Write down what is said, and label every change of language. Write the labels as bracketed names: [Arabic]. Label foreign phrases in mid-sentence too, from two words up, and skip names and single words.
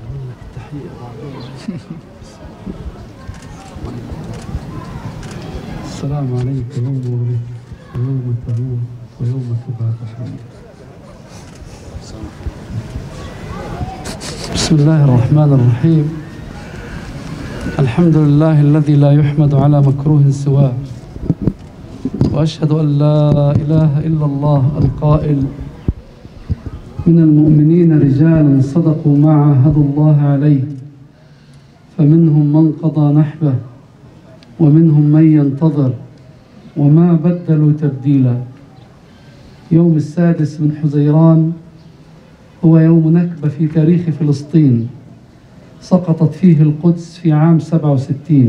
[Arabic] السلام عليكم وبسم الله الرحمن الرحيم. الحمد لله لا يحمد على مكروه سواه. وأشهد أن لا إله إلا الله القائل. من المؤمنين رجال صدقوا ما عاهدوا الله عليه. فمنهم من قضى نحبه ومنهم من ينتظر وما بدلوا تبديلا. يوم السادس من حزيران هو يوم نكبة في تاريخ فلسطين، سقطت فيه القدس في عام 67.